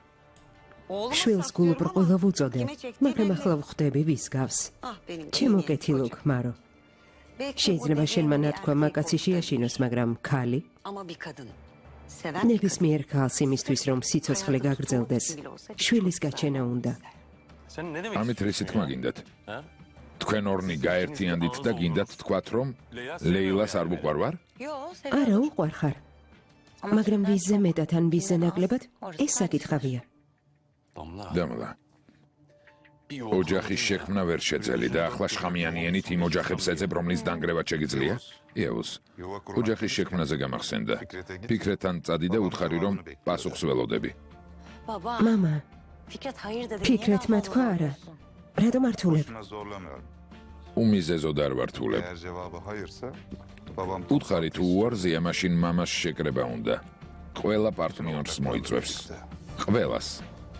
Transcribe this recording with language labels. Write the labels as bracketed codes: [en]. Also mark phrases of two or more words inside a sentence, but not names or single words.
[ka] შვილს გულუბრყვილო ვუწოდე მაგრამ ახლა ვხვდები ვის გავს ჩემო კეთილო ქმარო შეიძლება შენმა ნათქვა მაკაცი შეაშინოს მაგრამ ქალი ნებისმიერ ქალს იმისთვის რომ სიცოცხლე გაგრძელდეს შვილის გაჩენა უნდა [tr] Sen ne demek [ka] ამით რისი თქმა გინდათ Ha? თქვენ ორნი გაერთიანდით და გინდათ თქვათ რომ ლეილას არ ვუყვარვარ არა უყვარ ხარ მაგრამ ვიზზე მეტად ან ვიზზე ნაკლებად ეს საკითხავია Damla. დამლა [tr] Bir yol [ka] ოჯახის შექმნა ვერ შეძელი და ახლა შხამიანიანით იმ ოჯახებს ეძებ რომლის დანგრევა შეგიძლია იაუს ოჯახის შექმნაზე გამახსენდა ფიქრეთან წადი და უთხარი რომ პასუხს ველოდები მამა ფიქრეთმა თქვა არა რატომ არ თულებ [tr] zorlamıyorum. [ka] უმიზეზოდ არ ვართულებ [tr] Eğer cevabı hayırsa babam [ka] უთხარი თუ უარზია მაშინ მამას შეკრება უნდა ყველა პარტნიორს მოიწვევს ყველას